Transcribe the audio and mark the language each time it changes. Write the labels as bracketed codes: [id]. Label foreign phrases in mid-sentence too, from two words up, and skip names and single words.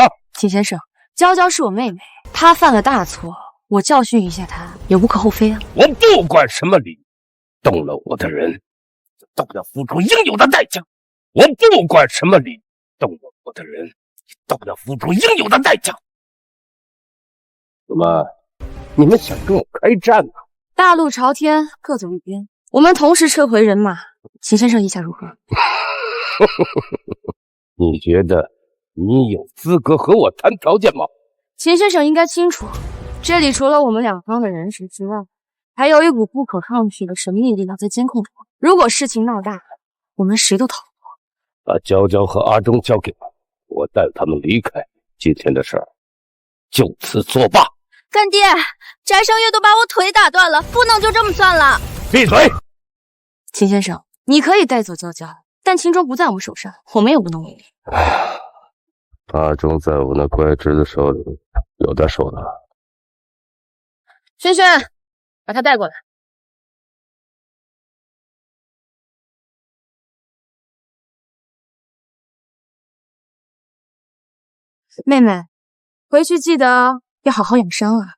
[zh] 秦先生，嬌嬌是我妹妹，她犯了大錯，我教訓一下她也無可厚非啊。我不管什麼理，動了我的人都要付出應有的代價。我不管什麼理，動了我的人都要付出應有的代價。怎麼？ 你們想跟我開戰嗎？大路朝天，各走一邊。我們同時撤回人馬。秦先生意下如何？你覺得你有資格和我談條件嗎？秦先生應該清楚，這裡除了我們兩方的人士之外，還有一股不可抗拒的神秘力量在監控着我。如果事情鬧大，我們誰都逃不過。把嬌嬌和阿忠交給我，我帶他們離開。今天的事兒就此作罷。乾爹，翟聲月都把我腿打斷了，不能就這麼算了。閉嘴！秦先生，你可以帶走嬌嬌，但秦鐘不在我們手上，我們也無能為力。哎呀，阿忠在我那乖侄子手裡有點手了。萱萱，把他帶過來。妹妹，回去記得要好好養傷啊。